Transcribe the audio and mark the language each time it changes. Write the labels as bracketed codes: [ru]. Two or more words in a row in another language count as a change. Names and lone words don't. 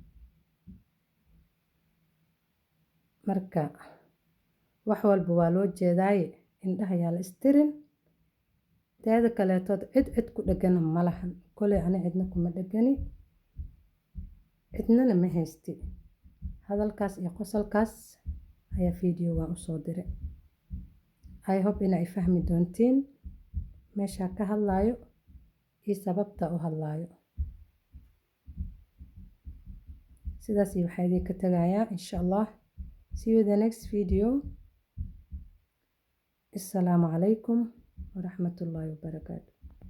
[so] marka wax walba waa loo jeedaaye indhaha yaa la istirin. teeda kaleetood cid ku dhegana ma lahan. koley ani cidna kuma dhegani, cidnana ma haysti. hadalkaas iyo qosolkaas ayaa videogan usoo diray. [en] I hope [so] inay fahmi doontiin meeshaa ka hadlaayo iyo sababta u hadlaayo. sidaas iyo waxaa idinka tagayaa [ar] insha allah. [en] See you in the next video. [ar] Assalamu alaikum wa rahmatullahi wa barakatuh.